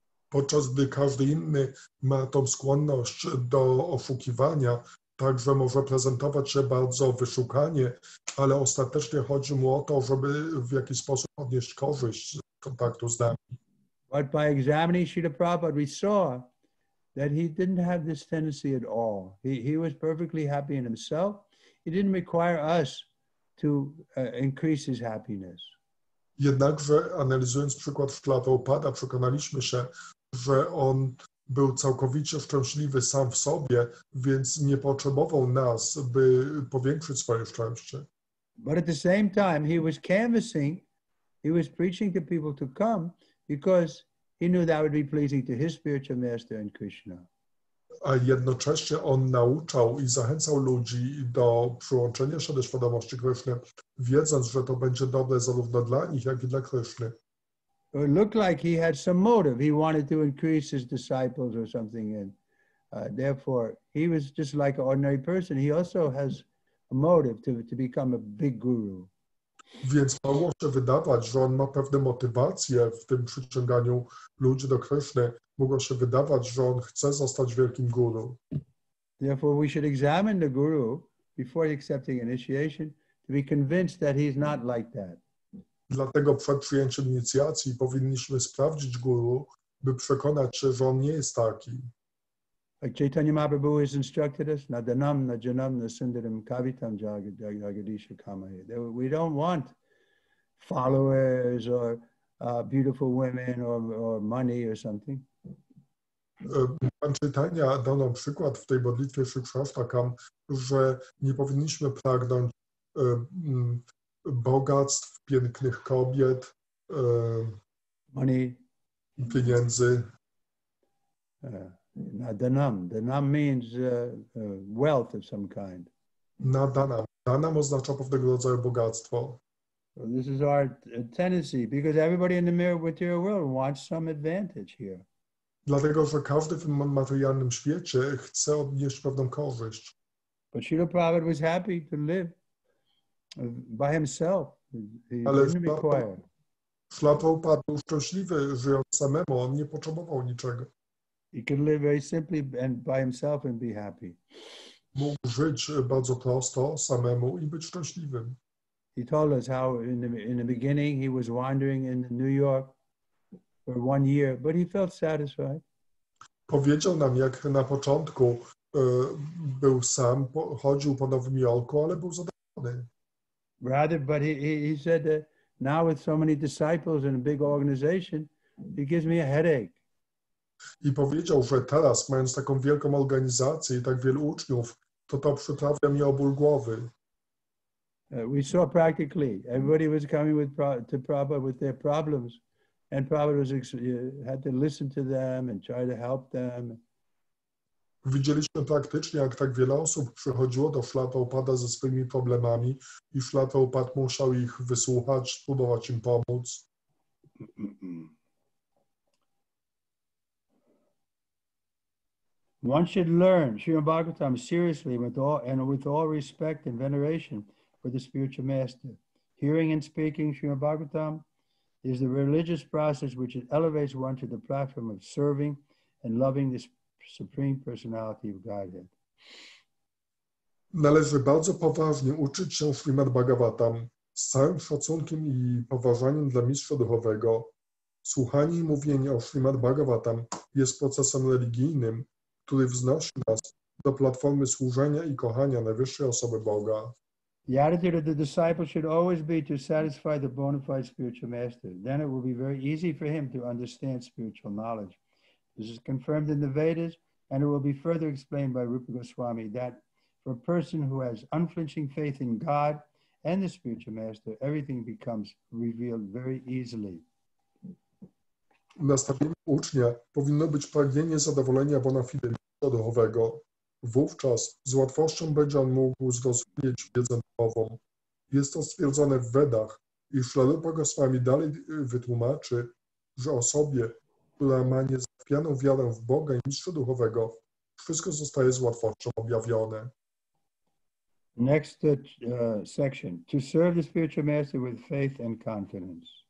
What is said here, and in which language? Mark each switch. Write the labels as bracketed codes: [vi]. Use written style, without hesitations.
[pl] Podczas gdy każdy inny ma tą skłonność do oszukiwania, także może prezentować się bardzo wyszukanie, ale ostatecznie chodzi mu o to, żeby w jakiś sposób odnieść korzyść z kontaktu z nami. [en] But by examining Srila Prabhupada, we saw that he didn't have this tendency at all. He was perfectly happy in himself. He didn't require us to increase his happiness. [pl] Jednakże analizując przykład Srila Prabhupada, przekonaliśmy się, że on był całkowicie szczęśliwy sam w sobie, więc nie potrzebował nas, by powiększyć swoje szczęście. [en] But at the same time, he was canvassing, he was preaching to people to come because he knew that would be pleasing to his spiritual master and Krishna. [pl] A jednocześnie on nauczał i zachęcał ludzi do przyłączenia się do świadomości Kryszny, wiedząc, że to będzie dobre zarówno dla nich, jak i dla Kryszny. [en] It looked like he had some motive. He wanted to increase his disciples or something, and therefore he was just like an ordinary person. He also has a motive to become a big guru. [pl] Więc mogło się wydawać, że on ma pewne motywacje w tym przyciąganiu ludzi do Kryszny. Mogło się wydawać, że on chce zostać wielkim guru. [en] Therefore we should examine the guru before accepting initiation to be convinced that he's not like that. [pl] Dlatego przed przyjęciem inicjacji powinniśmy sprawdzić guru, by przekonać się, że on nie jest taki. [en] Like Chaitanya Mahaprabhu has instructed us, [sa] na danam, na janam, na sundaram, kavitam jagadisha kamahe. [en] We don't want followers or beautiful women or money or something. [pl] Pan Chaitanya dał nam przykład w tej modlitwie Srimad-Bhagavatam, że nie powinniśmy pragnąć bogactw, pięknych kobiet, [en] Money. [pl] Pieniędzy. [sa] Danam. [en] Danam means wealth of some kind. [sa] Danam. [pl] Danam oznacza pewnego rodzaju bogactwo. [en] So this is our tendency because everybody in the material world wants some advantage here. [pl] Dlatego, że każdy w materialnym świecie chce odnieść pewną korzyść. [en] But Srila Prabhupada was happy to live by himself. He [pl] Ale [en] didn't require. [pl] Srila Prabhupada był szczęśliwy, żyjąc samemu, on nie potrzebował niczego. [en] He could live very simply and by himself and be happy. [pl] Mógł żyć bardzo prosto, samemu i być szczęśliwym. [en] He told us how in the beginning he was wandering in New York for 1 year, but he felt satisfied. [pl] Powiedział nam, jak na początku był sam, chodził po Nowym Jorku, ale był zadowolony. [en] Rather, but he said that now with so many disciples and a big organization, it gives me a headache. [pl] I powiedział, że teraz, mając taką wielką organizację i tak wielu uczniów, to przyprawia mi o ból głowy. [en] We saw practically everybody was coming to Prabhupada with their problems, and Prabhupada had to listen to them and try to help them. [pl] Widzieliśmy praktycznie, jak tak wiele osób przychodziło do Szrila Prabhupada ze swoimi problemami i Szrila Prabhupada musiał ich wysłuchać, spróbować im pomóc. [en] One should learn Srimad-Bhagavatam seriously with all respect and veneration for the spiritual master. Hearing and speaking Srimad-Bhagavatam is the religious process which elevates one to the platform of serving and loving the Supreme Personality of Godhead. [pl] Należy bardzo poważnie uczyć się Srimad-Bhagavatam z całym szacunkiem i poważaniem dla mistrza duchowego. Słuchanie i mówienie o Srimad-Bhagavatam jest procesem religijnym, który wznosi nas do platformy służenia i kochania najwyższej osoby Boga. [en] The attitude of the disciple should always be to satisfy the bona fide spiritual master. Then it will be very easy for him to understand spiritual knowledge. This is confirmed in the Vedas, and it will be further explained by Rupa Goswami that for a person who has unflinching faith in God and the spiritual master, everything becomes revealed very easily. [pl] Nastawieniem ucznia powinno być pragnienie zadowolenia bona fide mistrza duchowego. Wówczas z łatwością będzie on mógł zrozumieć wiedzę duchową. Jest to stwierdzone w Wedach i Rupa Goswami dalej wytłumaczy, że osobie, która ma niezachwianą wiarę w Boga i mistrza duchowego, wszystko zostaje z łatwością objawione. [en] Next section. To serve the spiritual master with faith and confidence.